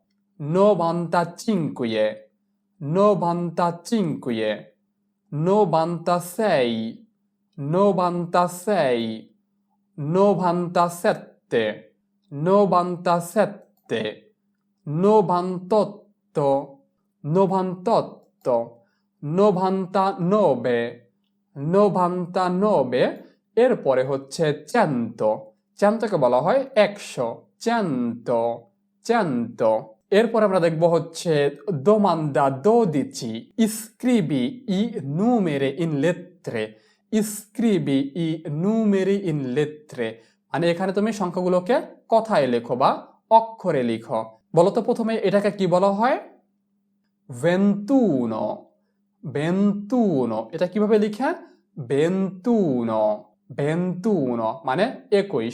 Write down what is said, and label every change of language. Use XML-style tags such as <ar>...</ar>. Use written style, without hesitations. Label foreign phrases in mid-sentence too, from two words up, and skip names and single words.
<bn>95, 95, 96, 96, 97, 97, 98, 98, 99, 99, এরপরে হচ্ছে 100, 100কে বলা হয় 100, 100, 100। এরপর আমরা দেখব হচ্ছে</bn> <it>domanda 12, iscrivi i numeri in lettere, iscrivi i numeri in lettere,</it> <bn>মানে এখানে তুমি সংখ্যাগুলোকে কথায় লেখো বা অক্ষরে লিখো। বলতো প্রথমে এটাকে কি বলা হয়? 21, 21, এটা কিভাবে লিখে? 21, 21 মানে 21।</bn>